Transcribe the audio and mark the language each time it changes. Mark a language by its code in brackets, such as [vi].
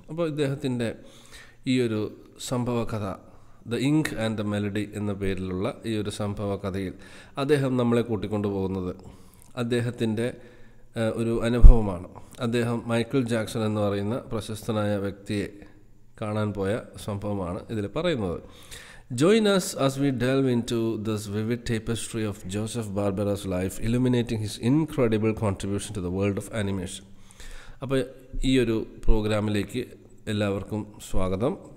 [ml] അപ്പോൾ ഇദ്ദേഹത്തിൻ്റെ ഈ ഒരു സംഭവ കഥ, the ink and the melody എന്ന പേരിലുള്ള ഈ ഒരു സംഭവ കഥയിൽ അദ്ദേഹം നമ്മളെ കൂട്ടിക്കൊണ്ടു പോകുന്നത് അദ്ദേഹത്തിൻ്റെ ഒരു അനുഭവമാണ്. അദ്ദേഹം മൈക്കിൾ ജാക്സൺ എന്ന് പറയുന്ന പ്രശസ്തനായ വ്യക്തിയെ കാണാൻ പോയ സംഭവമാണ് ഇതിൽ പറയുന്നത്. [en] Join us as we delve into this vivid tapestry of Joseph Barbera's life, illuminating his incredible contribution to the world of animation. [ml] അപ്പോൾ ഈ ഒരു പ്രോഗ്രാമിലേക്ക് എല്ലാവർക്കും സ്വാഗതം.